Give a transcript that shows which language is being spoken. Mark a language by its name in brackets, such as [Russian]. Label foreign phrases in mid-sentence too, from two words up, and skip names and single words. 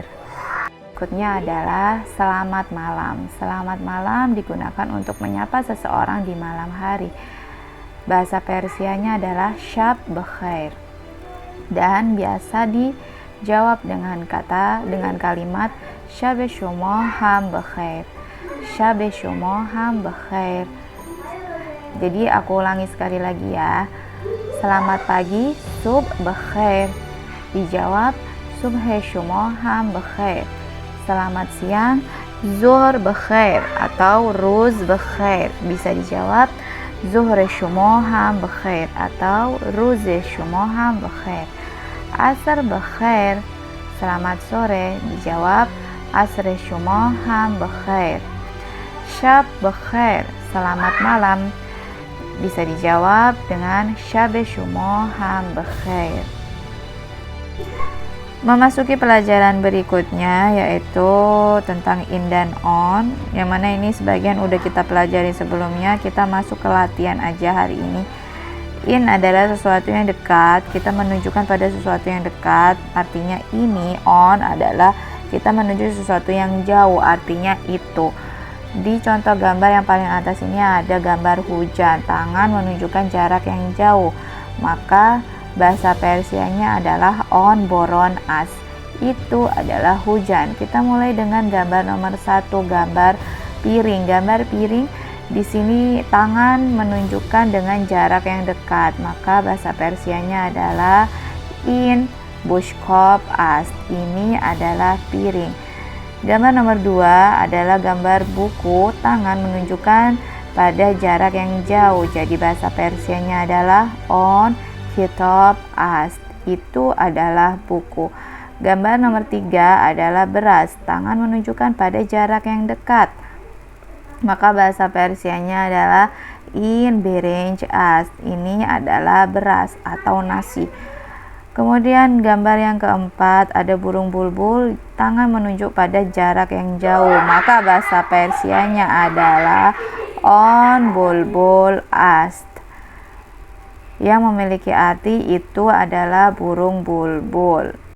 [Indonesian] Berikutnya adalah selamat malam. Selamat malam digunakan untuk menyapa seseorang di malam hari. Bahasa Persianya adalah [Persian] شب بخیر. [Indonesian] Dan biasa dijawab dengan kalimat [Persian] شب شما هم بخیر. شب شما هم بخیر. [Indonesian] Jadi aku ulangi sekali lagi ya. Selamat pagi, [Persian] صبح بخیر. [Indonesian] Dijawab [Persian] صبح شما هم بخیر. [Indonesian] Selamat siang, [Persian] ظهر بخیر [Indonesian] atau [Persian] روز بخیر. [Indonesian] Bisa dijawab [Persian] ظهر شما هم بخیر [Indonesian] atau [Persian] روز شما هم بخیر. عصر بخیر. [Indonesian] Selamat sore. Dijawab [Persian] عصر شما هم بخیر. شب بخیر. [Indonesian] Selamat malam. Bisa dijawab dengan [Persian] شب شما هم بخیر. [Indonesian] Memasuki pelajaran berikutnya, yaitu tentang in dan on, yang mana ini sebagian udah kita pelajari sebelumnya. Kita masuk ke latihan aja hari ini. In adalah sesuatu yang dekat, kita menunjukkan pada sesuatu yang dekat, artinya ini. On adalah kita menuju sesuatu yang jauh, artinya itu. Di contoh gambar yang paling atas ini ada gambar hujan, tangan menunjukkan jarak yang jauh, maka bahasa Persianya adalah [Persian] آن باران است, [Indonesian] itu adalah hujan. Kita mulai dengan gambar nomor 1, gambar piring. Gambar piring di sini tangan menunjukkan dengan jarak yang dekat, maka bahasa Persianya adalah [Persian] این بشقاب است, [Indonesian] ini adalah piring. Gambar nomor 2 adalah gambar buku, tangan menunjukkan pada jarak yang jauh, jadi bahasa Persianya adalah [Persian] آن کتاب است, [Indonesian] itu adalah buku. Gambar nomor 3 adalah beras, tangan menunjukkan pada jarak yang dekat, maka bahasa Persianya adalah [Persian] این برنج است, [Indonesian] ini adalah beras atau nasi. Kemudian gambar yang keempat ada burung bulbul, tangan menunjuk pada jarak yang jauh, maka bahasa Persianya adalah [Persian] آن بلبل است, [Indonesian] yang memiliki arti itu adalah burung bulbul.